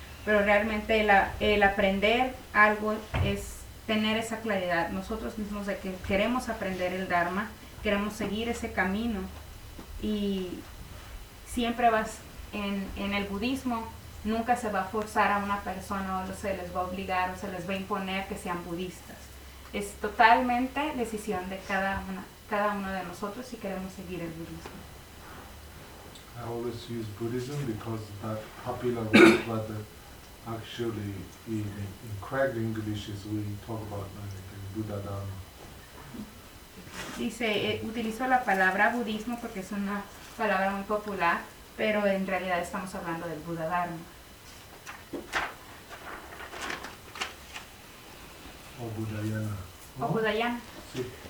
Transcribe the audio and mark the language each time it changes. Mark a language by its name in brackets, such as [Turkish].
[Spanish] Pero realmente el aprender algo es tener esa claridad, nosotros mismos de que queremos aprender el Dharma, queremos seguir ese camino, y siempre vas en el budismo. Nunca se va a forzar a una persona o se les va a obligar o se les va a imponer que sean budistas. Es totalmente decisión de cada uno de nosotros si queremos seguir el budismo. [English] I always use Buddhism because that popular word, but actually in correct English is we talk about like Buddha Dharma. [Spanish] Dice, utilizo la palabra budismo porque es una palabra muy popular, pero en realidad estamos hablando del Buddha Dharma. O Budayana. O Budayana. Sí.